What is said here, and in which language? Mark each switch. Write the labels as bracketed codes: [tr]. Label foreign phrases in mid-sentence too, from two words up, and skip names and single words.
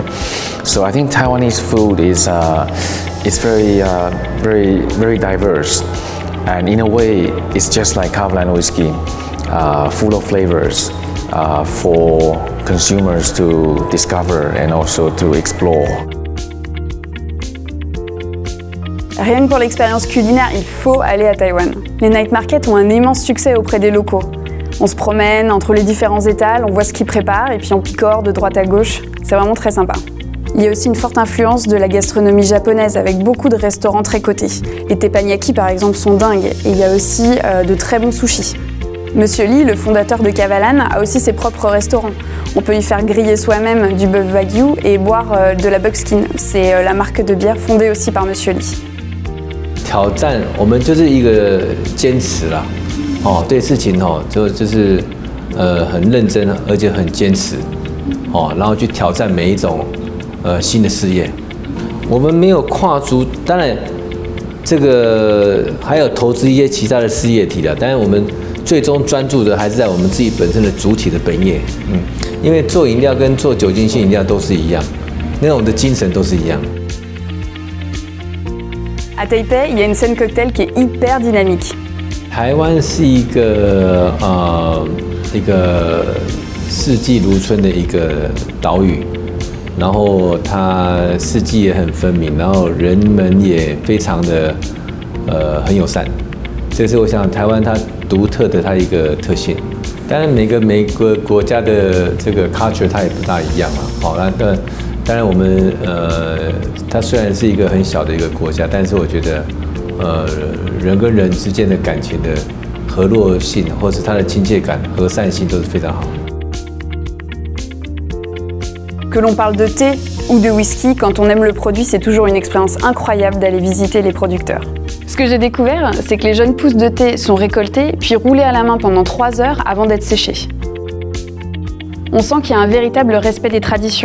[en] So I think Taiwanese food is very diverse, and in a way, it's just like Kavalan whiskey, full of flavors for consumers to discover and also to explore. [fr] Rien que pour l'expérience culinaire, il faut aller à Taïwan. Les [en] night markets [fr] ont un immense succès auprès des locaux. On se promène entre les différents étals, on voit ce qu'ils préparent et puis on picore de droite à gauche. C'est vraiment très sympa. Il y a aussi une forte influence de la gastronomie japonaise avec beaucoup de restaurants très cotés. Les teppanyaki par exemple sont dingues et il y a aussi de très bons sushis. Monsieur Lee, le fondateur de Kavalan, a aussi ses propres restaurants. On peut y faire griller soi-même du bœuf wagyu et boire de la buckskin. C'est la marque de bière fondée aussi par Monsieur Lee. [zh] 挑战，我们就是一个坚持啦，对事情就是很认真，而且很坚持，然后去挑战每一种新的事业。我们没有跨足，当然这个还有投资一些其他的事业体的，但是我们最终专注的还是在我们自己本身的主体的本业，因为做饮料跟做酒精性饮料都是一样，那种的精神都是一样。 [fr] À Taipei, il y a une scène cocktail qui est hyper dynamique. [zh] 台湾是一个四季如春的一个岛屿，然后它四季也很分明，然后人们也非常的很友善，这是我想台湾它独特的它一个特性。当然每个国家的这个 culture 它也不大一样啊，当然我们它虽然是一个很小的一个国家，但是我觉得人跟人之间的感情的和络性，或是它的亲切感、和善性都是非常好。 [fr] Que l'on parle de thé ou de whisky, quand on aime le produit, c'est toujours une expérience incroyable d'aller visiter les producteurs. Ce que j'ai découvert, c'est que les jeunes pousses de thé sont récoltées puis roulées à la main pendant 3 heures avant d'être séchées. On sent qu'il y a un véritable respect des traditions.